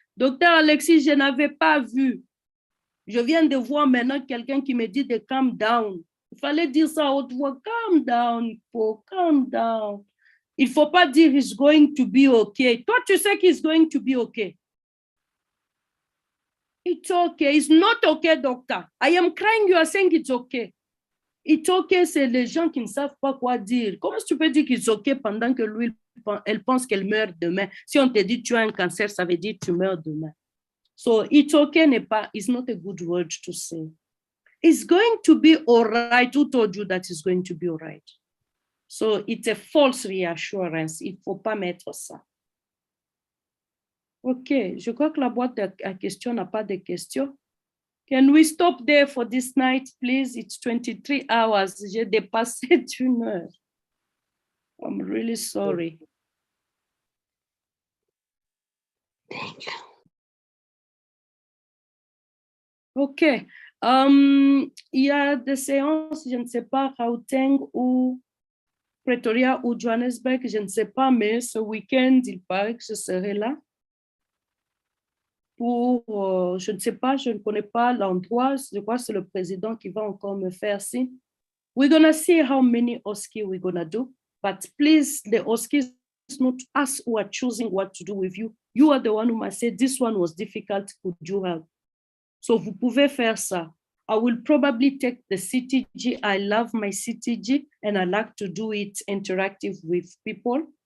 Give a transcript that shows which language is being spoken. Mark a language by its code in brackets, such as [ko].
[fr] Docteur Alexis, je n'avais pas vu. Je viens de voir maintenant quelqu'un qui me dit de [en] calm down. [fr] Il fallait dire ça à haute voix, [en] calm down, Paul, calm down. [fr] Il ne faut pas dire [en] it's going to be okay. [fr] Toi, tu sais qu'il [en] is going to be okay. It's okay. It's not okay, doctor. I am crying, you are saying it's okay. It's okay, [fr] c'est les gens qui ne savent pas quoi dire. Comment tu peux dire qu'il est okay pendant que lui, elle pense qu'elle meurt demain? Si on te dit tu as un cancer, ça veut dire tu meurs demain. [en] So it's okay [fr] n'est pas, [en] it's not a good word to say. It's going to be all right. Who told you that it's going to be all right? So it's a false reassurance. [fr] Il ne faut pas mettre ça. OK, je crois que la boîte à questions n'a pas de questions. [en] Can we stop there for this night, please? It's 23 hours. [fr] J'ai dépassé d'une heure. [en] I'm really sorry. Thank you. OK. [fr] Il y a des séances, je ne sais pas, Gauteng ou Pretoria ou Johannesburg, je ne sais pas, mais ce week-end, il paraît que je serai là. Pour, je ne sais pas, je ne connais pas l'endroit. Je crois que c'est le président qui va encore me faire signe. [en] We're going to see how many Osce we're going to do. But please, the Osce is not us who are choosing what to do with you. You are the one who must say, this one was difficult, could you help? So [fr] vous pouvez faire ça. [en] I will probably take the CTG. I love my CTG and I like to do it interactive with people.